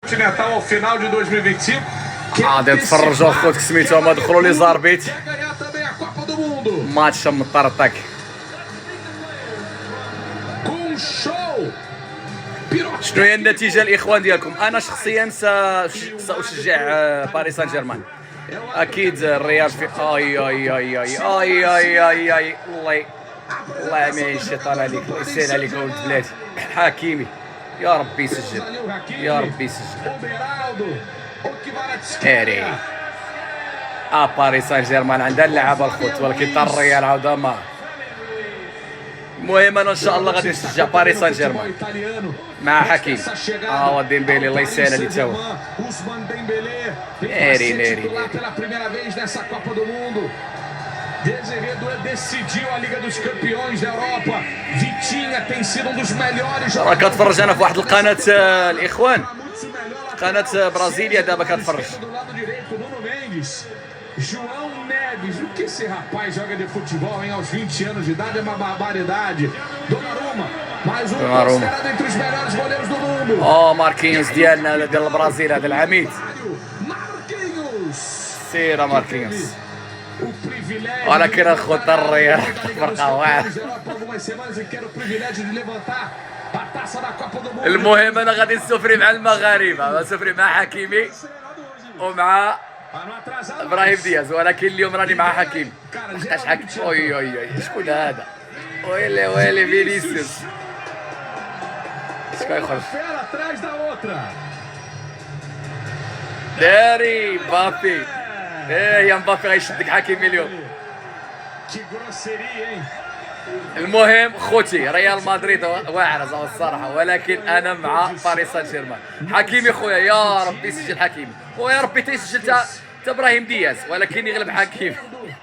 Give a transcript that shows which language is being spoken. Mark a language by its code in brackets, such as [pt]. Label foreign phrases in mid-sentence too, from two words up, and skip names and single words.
[pt] continental ao final de 2025. [ar] غادي نتفرجوا خوتك سميتو هما دخلوا لي زاربيت [pt] Quer ganhar também a Copa do Mundo. [ar] ماتش مطرطق [pt] Com show. Piroca. [ar] شنو هي النتيجه الاخوان ديالكم؟ انا شخصيا ساشجع باريس سان جيرمان اكيد. الريال في اي اي اي اي اي اي اي اي الله يعمي الشيطان عليك، الله يسهل عليك ولد بلادي. حكيمي يا ربي يسجل، يا ربي يسجل. [pt] Beraldo. O que vai [ar] هاري باريس سان جيرمان عندها اللعابه الخوت، ولكن حتى الريال عاوده ما. المهم انا ان شاء الله غادي نشجع باريس سان جيرمان مع حكيم. ديمبيلي الله يسهل عليه تا هو. [pt] Ousmane Dembélé. Neri, Neri, titular Neri. pela primeira vez nessa Copa do Mundo. Dezeredo decidiu a Liga dos Campeões da Europa. Vitinha tem sido um dos melhores [ar] راه كتفرج انا في واحد القناه الاخوان، [pt] Muito melhor. [ar] قناه برازيليا دابا كتفرج. [pt] Do lado direito, Nuno Mendes. João Neves. O que esse rapaz joga de futebol, hein? Aos 20 anos de idade é uma barbaridade. Donnarumma. Mais um Donnarumma. considerado entre os melhores goleiros do mundo. [ar] ماركينيوس ديالنا ديال البرازيل هذا العميد. [pt] Marquinhos. [ar] سير ماركينيوس. [pt] O privilégio. [ar] ولكن اخوت الريال فرقه واحد. [pt] Algumas semanas e quero o privilégio de levantar a taça da Copa do Mundo. [ar] المهم انا غادي نسوفري مع المغاربه، نسوفري مع حكيمي ومع ابراهيم دياز، ولكن اليوم راني مع حكيم. لحقاش حكيم اوي اوي اوي شكون هذا؟ ويلي ويلي فينيسيوس شكون يخرج؟ [pt] Fera atrás da outra. [ar] داري مبابي. يا مبابي غيشدك حكيمي اليوم. [pt] Que grosseria, hein? [ar] المهم خوتي ريال مدريد واعر الصراحه، ولكن انا مع باريس سان جيرمان. حكيمي خويا يا ربي يسجل حكيمي، ويا ربي تيسجل تا ابراهيم دياز، ولكن يغلب حكيمي.